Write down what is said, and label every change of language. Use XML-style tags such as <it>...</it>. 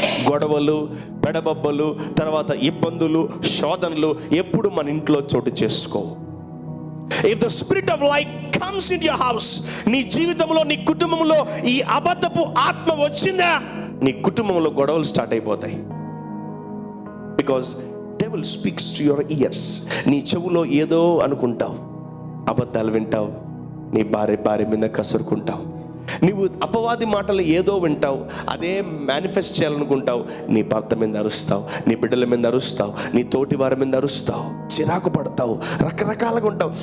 <te>గొడవలు, పెడబబ్బలు, తర్వాత ఇబ్బందులు, శోధనలు ఎప్పుడు మన ఇంట్లో చోటు చేసుకో.</te> <en>If the spirit of lie comes into your house,</en> <te>నీ జీవితంలో, నీ కుటుంబంలో ఈ అబద్ధపు ఆత్మ వచ్చిందా, నీ కుటుంబంలో గొడవలు స్టార్ట్ అయిపోతాయి.</te> <en>Because devil speaks to your ears.</en> <te>నీ చెవులో ఏదో అనుకుంటావు, అబద్ధాలు వింటావు, నీ భార్య మీద కసురుకుంటావు, నీవు అపవాది మాటలు ఏదో వింటావు, అదే మేనిఫెస్ట్ చేయాలనుకుంటావు, నీ భర్త మీద అరుస్తావు, నీ బిడ్డల మీద అరుస్తావు, నీ తోటి వారి మీద అరుస్తావు, చిరాకు పడతావు, రకరకాలుగా ఉంటావు.</te>